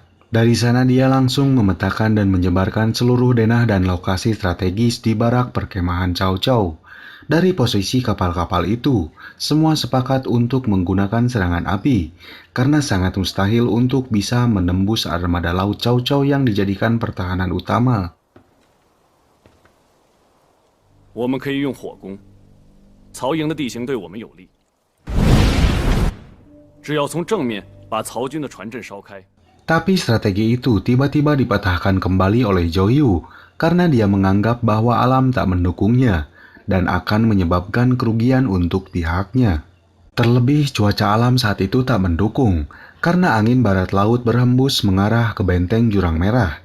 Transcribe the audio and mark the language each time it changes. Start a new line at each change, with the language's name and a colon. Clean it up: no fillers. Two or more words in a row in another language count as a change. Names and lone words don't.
Indonesian: Dari sana dia langsung memetakan dan menyebarkan seluruh denah dan lokasi strategis di barak perkemahan Cao Cao. Dari posisi kapal-kapal itu, semua sepakat untuk menggunakan serangan api, karena sangat mustahil untuk bisa menembus armada laut Cao Cao yang dijadikan pertahanan utama.
Chinese: 我们可以用火攻。曹营的地形对我们有利，只要从正面把曹军的船阵烧开。
Indonesian: Tapi strategi itu tiba-tiba dipatahkan kembali oleh Zhou Yu karena dia menganggap bahwa alam tak mendukungnya dan akan menyebabkan kerugian untuk pihaknya. Terlebih cuaca alam saat itu tak mendukung karena angin barat laut berhembus mengarah ke benteng Jurang Merah.